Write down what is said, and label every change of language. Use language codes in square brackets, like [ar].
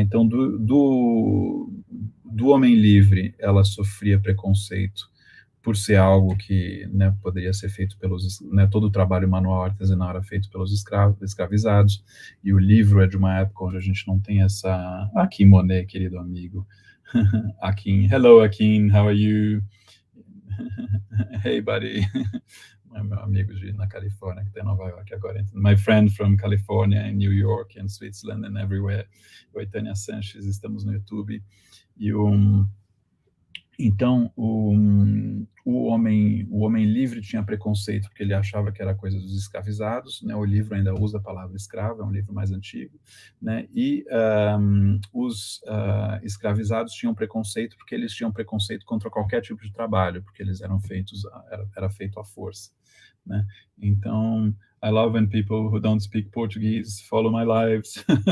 [pt] Então, do homem livre, ela sofria preconceito por ser algo que, né, poderia ser feito todo o trabalho manual artesanal era feito pelos escravizados, e o livro é de uma época onde a gente não tem essa... Aqui, Monet, querido amigo. [en] Akin, hello Akin, how are you? Hey buddy, [pt] meu amigo na Califórnia, que está em Nova York agora. [en] My friend from California and New York and Switzerland and everywhere. [pt] Oi, Tânia Sanches, estamos no YouTube. Então, o homem livre tinha preconceito porque ele achava que era coisa dos escravizados, né? O livro ainda usa a palavra escravo, é um livro mais antigo, né? E os escravizados tinham preconceito porque eles tinham preconceito contra qualquer tipo de trabalho, porque eles eram era feito à força, né? [en] Então, I love when people who don't speak Portuguese follow my lives.